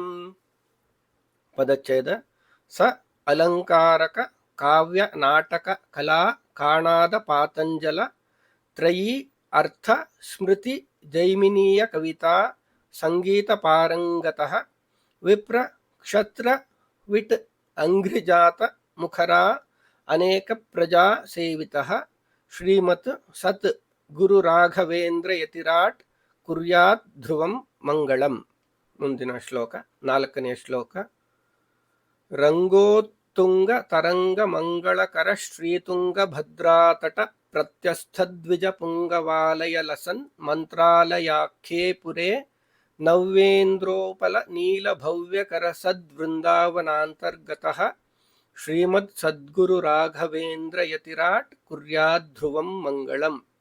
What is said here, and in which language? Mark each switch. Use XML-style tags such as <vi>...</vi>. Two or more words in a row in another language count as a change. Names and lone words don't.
<sa>ಪದಚ್ಛೇದ. ಸ ಅಲಂಕಾರಕ ಕಾವ್ಯ ನಾಟಕ ಕಲಾ ಕಾಣಾದ ಪಾತಂಜಲ ತ್ರಯೀ ಅರ್ಥ ಸ್ಮೃತಿ ಜೈಮಿನೀಯ ಕವಿತಾ ಸಂಗೀತ ಪಾರಂಗತಃ ವಿಪ್ರ ಕ್ಷತ್ರ ವಿಟ್ ಅಂಘ್ರಿಜಾತ ಮುಖರಾ ಅನೇಕ ಪ್ರಜಾ ಸೇವಿತಃ ಶ್ರೀಮತ್ ಸತ್ ಗುರು ರಾಘವೇಂದ್ರ ಯತಿರಾಟ್ ಕುರ್ಯಾತ್ ಧ್ರುವಂ ಮಂಗಳಂ.</sa> <kn>ಮುಂದಿನ ಶ್ಲೋಕ 4ನೇ ಶ್ಲೋಕ.</kn> <sa>ರಂಗೋತ್ತುಂಗ ತರಂಗ ಮಂಗಳಕರ ಶ್ರೀತುಂಗ ಭದ್ರಾತಟ ಪ್ರತ್ಯಸ್ಥದ್ವಿಜ ಪುಂಗವಾಲಯ ಲಸನ್ ಮಂತ್ರಾಲಯಾಖ್ಯೇ ಪುರೇ ನವ್ಯೇಂದ್ರೋಪಲ ನೀಲ ಭವ್ಯಕರ ಸದ್ವೃಂದಾವನಾಂತರ್ಗತಃ ಶ್ರೀಮದ್ ಸದ್ಗುರು ರಾಘವೇಂದ್ರ ಯತಿರಾಟ್ ಕುರ್ಯಾತ್ ಧ್ರುವಂ ಮಂಗಳಂ.</sa>